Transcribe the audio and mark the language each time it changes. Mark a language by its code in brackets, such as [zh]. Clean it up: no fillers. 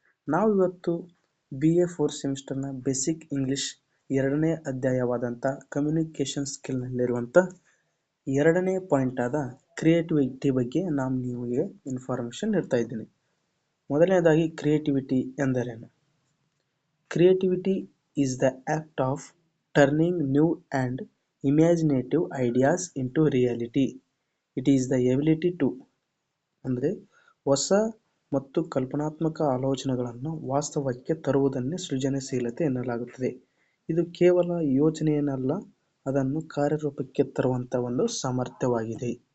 [kn] ನಾವು ಇವತ್ತು BA 4th ಸೆಮಿಸ್ಟರ್ನ basic English 2ನೇ ಅಧ್ಯಾಯವಾದಂಥ ಕಮ್ಯುನಿಕೇಷನ್ ಸ್ಕಿಲ್ನಲ್ಲಿರುವಂಥ 2ನೇ ಪಾಯಿಂಟ್ ಆದ ಕ್ರಿಯೇಟಿವಿಟಿ ಬಗ್ಗೆ ನಾನು ನಿಮಗೆ ಇನ್ಫಾರ್ಮೇಷನ್ ನೀಡ್ತಾ ಇದ್ದೀನಿ. ಮೊದಲನೇದಾಗಿ ಕ್ರಿಯೇಟಿವಿಟಿ ಎಂದರೇನು? [en] Creativity is the act of turning new and imaginative ideas into reality. It is the ability to [kn] ಅಂದರೆ ಹೊಸ ಮತ್ತು ಕಲ್ಪನಾತ್ಮಕ ಆಲೋಚನೆಗಳನ್ನು ವಾಸ್ತವಕ್ಕೆ ತರುವುದನ್ನೇ ಸೃಜನಶೀಲತೆ ಎನ್ನಲಾಗುತ್ತದೆ. ಇದು ಕೇವಲ ಯೋಚನೆಯನ್ನಲ್ಲ, ಅದನ್ನು ಕಾರ್ಯರೂಪಕ್ಕೆ ತರುವಂಥ ಒಂದು ಸಾಮರ್ಥ್ಯವಾಗಿದೆ.